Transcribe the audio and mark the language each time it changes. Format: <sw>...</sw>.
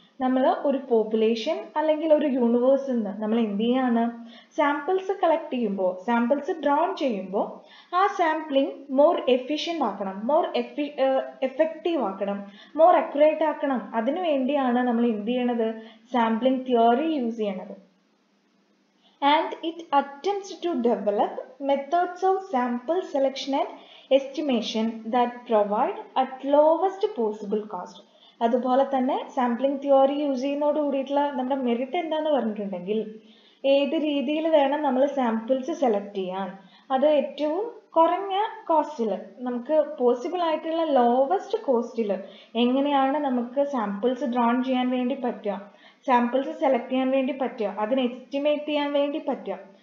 <ml>നമ്മൾ ഒരു പോപ്പുലേഷൻ അല്ലെങ്കിൽ ഒരു യൂണിവേഴ്സിൽ നിന്ന് നമ്മൾ എന്ത് ചെയ്യാണ്, സാമ്പിൾസ് കളക്ട് ചെയ്യുമ്പോൾ, സാമ്പിൾസ് ഡ്രോൺ ചെയ്യുമ്പോൾ ആ സാമ്പിളിംഗ് മോർ എഫിഷ്യൻ്റ് ആക്കണം, മോർ എഫക്റ്റീവ് ആക്കണം, മോർ അക്യുറേറ്റ് ആക്കണം. അതിനു വേണ്ടിയാണ് നമ്മൾ എന്ത് ചെയ്യണത്, സാമ്പിളിംഗ് തിയറി യൂസ് ചെയ്യണത്.</ml> <en>And it attempts to develop methods of sample selection and estimation that provide at lowest possible cost.</en> <ml>അതുപോലെ തന്നെ സാമ്പിളിംഗ് തിയറി യൂസ് ചെയ്യുന്നതോട് കൂടിയിട്ടുള്ള നമ്മുടെ മെറിറ്റ് എന്താണെന്ന് പറഞ്ഞിട്ടുണ്ടെങ്കിൽ, ഏത് രീതിയിൽ വേണം നമ്മൾ സാമ്പിൾസ് സെലക്ട് ചെയ്യാൻ, അത് ഏറ്റവും കുറഞ്ഞ കോസ്റ്റിൽ, നമുക്ക് പോസിബിൾ ആയിട്ടുള്ള ലോവസ്റ്റ് കോസ്റ്റിൽ എങ്ങനെയാണ് നമുക്ക് സാമ്പിൾസ് ഡ്രോൺ ചെയ്യാൻ വേണ്ടി പറ്റുക, സാമ്പിൾസ് സെലക്ട് ചെയ്യാൻ വേണ്ടി പറ്റുക, അതിന് എസ്റ്റിമേറ്റ് ചെയ്യാൻ വേണ്ടി പറ്റുക.</ml>